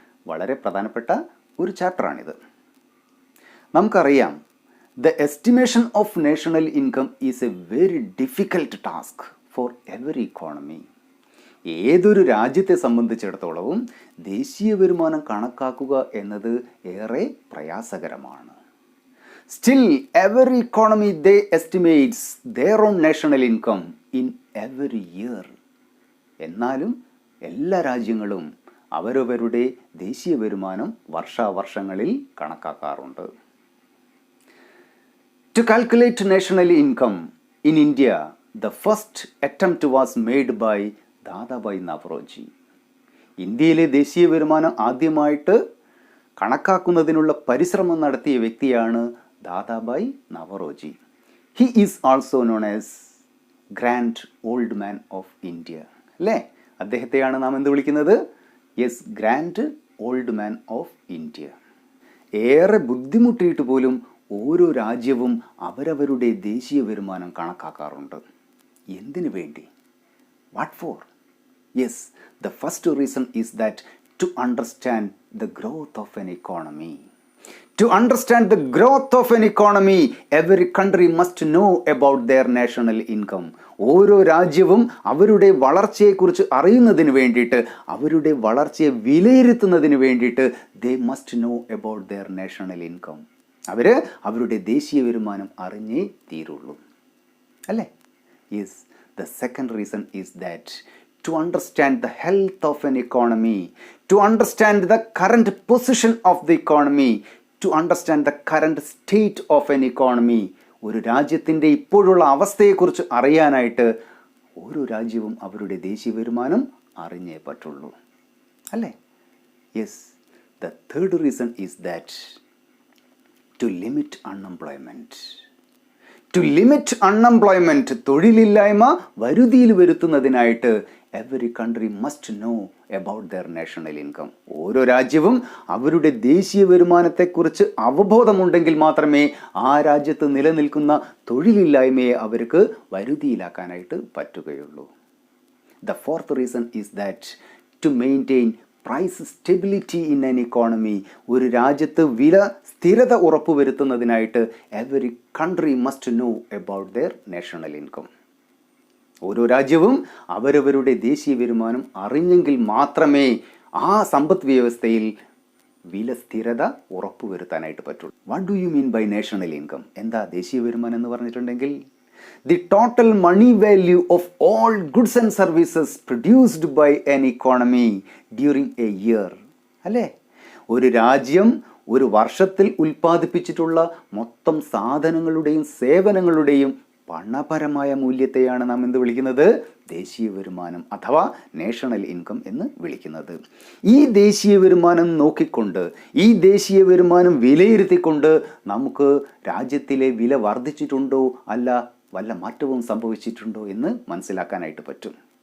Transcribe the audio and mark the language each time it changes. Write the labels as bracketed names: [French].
[Malayalam] വളരെ പ്രധാനപ്പെട്ട ഒരു ചാപ്റ്ററാണിത്. നമുക്കറിയാം, [English] the estimation of national income is a very difficult task for every economy. [Malayalam] ഏതൊരു രാജ്യത്തെ സംബന്ധിച്ചിടത്തോളവും ദേശീയ വരുമാനം കണക്കാക്കുക എന്നത് ഏറെ പ്രയാസകരമാണ്. [English] Still, every economy they estimates their own national income in every year. [Malayalam] എന്നാലും എല്ലാ രാജ്യങ്ങളും അവരവരുടെ ദേശീയ വരുമാനം വർഷാവർഷങ്ങളിൽ കണക്കാക്കാറുണ്ട്. [English] To calculate national income in India, the first attempt was made by Dadabhai Naoroji. [Malayalam] ഇന്ത്യയിലെ ദേശീയ വരുമാനം ആദ്യമായിട്ട് കണക്കാക്കുന്നതിനുള്ള പരിശ്രമം നടത്തിയ വ്യക്തിയാണ് Dadabhai Naoroji. [English] He is also known as grand old man of India. അല്ലേ? [Malayalam] അദ്ദേഹത്തെയാണ് നാം എന്ത് വിളിക്കുന്നത്? [English] Yes, grand old man of India. [Malayalam] ഏറെ ബുദ്ധിമുട്ടിയിട്ട് പോലും ഓരോ രാജ്യവും അവരവരുടെ ദേശീയ വരുമാനം കണക്കാക്കാറുണ്ട്. എന്തിനു വേണ്ടി? [English] What for? Yes, the first reason is that to understand the growth of an economy. To understand the growth of an economy, every country must know about their national income. [Malayalam] ഓരോ രാജ്യവും അവരുടെ വളർച്ചയെക്കുറിച്ച് അറിയുന്നതിന് വേണ്ടിയിട്ട്, അവരുടെ വളർച്ചയെ വിലയിരുത്തുന്നതിന് വേണ്ടിയിട്ട് [English] they must know about their national income. [Malayalam] അവരുടെ ദേശീയ വരുമാനം അറിഞ്ഞേ തീരുള്ളൂ. അല്ലേ? [English] Yes, the second reason is that to understand the health of an economy, to understand the current position of the economy, to understand the current state of an economy. [Malayalam] ഒരു രാജ്യത്തിൻ്റെ ഇപ്പോഴുള്ള അവസ്ഥയെക്കുറിച്ച് അറിയാനായിട്ട് ഓരോ രാജ്യവും അവരുടെ ദേശീയ വരുമാനം അറിഞ്ഞേ പറ്റുള്ളൂ. അല്ലേ? [English] Yes, the third reason is that to limit unemployment. To limit unemployment, [Malayalam] തൊഴിലില്ലായ്മ വരുതിയിൽ വരുത്തുന്നതിനായിട്ട് [English] every country must know about their national income. [Malayalam] ഓരോ രാജ്യവും അവരുടെ ദേശീയ വരുമാനത്തെക്കുറിച്ച് അവബോധമുണ്ടെങ്കിൽ മാത്രമേ ആ രാജ്യത്ത് നിലനിൽക്കുന്ന തൊഴിലില്ലായ്മയെ അവർക്ക് വരുതിയിലാക്കാനായിട്ട് പറ്റുകയുള്ളൂ. [English] The fourth reason is that to maintain price stability in an economy. [Malayalam] ഒരു രാജ്യത്ത് വില സ്ഥിരത ഉറപ്പുവരുത്തുന്നതിനായിട്ട് [English] Every country must know about their national income. [Malayalam] ഓരോ രാജ്യവും അവരവരുടെ ദേശീയ വരുമാനം അറിഞ്ഞെങ്കിൽ മാത്രമേ ആ സമ്പദ് വ്യവസ്ഥയിൽ വില സ്ഥിരത ഉറപ്പുവരുത്താനായിട്ട് പറ്റുള്ളൂ. [English] What do you mean by national income? [Malayalam] എന്താ ദേശീയ വരുമാനം എന്ന് പറഞ്ഞിട്ടുണ്ടെങ്കിൽ? [English] The total money value of all goods and services produced by an economy during a year. [Malayalam] അല്ലേ? ഒരു രാജ്യം ഒരു വർഷത്തിൽ ഉൽപ്പാദിപ്പിച്ചിട്ടുള്ള മൊത്തം സാധനങ്ങളുടെയും സേവനങ്ങളുടെയും പണപരമായ മൂല്യത്തെയാണ് നാം എന്ത് വിളിക്കുന്നത്? ദേശീയ വരുമാനം അഥവാ നാഷണൽ ഇൻകം എന്ന് വിളിക്കുന്നത്. ഈ ദേശീയ വരുമാനം നോക്കിക്കൊണ്ട്, ഈ ദേശീയ വരുമാനം വിലയിരുത്തിക്കൊണ്ട് നമുക്ക് രാജ്യത്തിലെ വില വർദ്ധിച്ചിട്ടുണ്ടോ അല്ല വല്ല മാറ്റവും സംഭവിച്ചിട്ടുണ്ടോ എന്ന് മനസ്സിലാക്കാനായിട്ട് പറ്റും.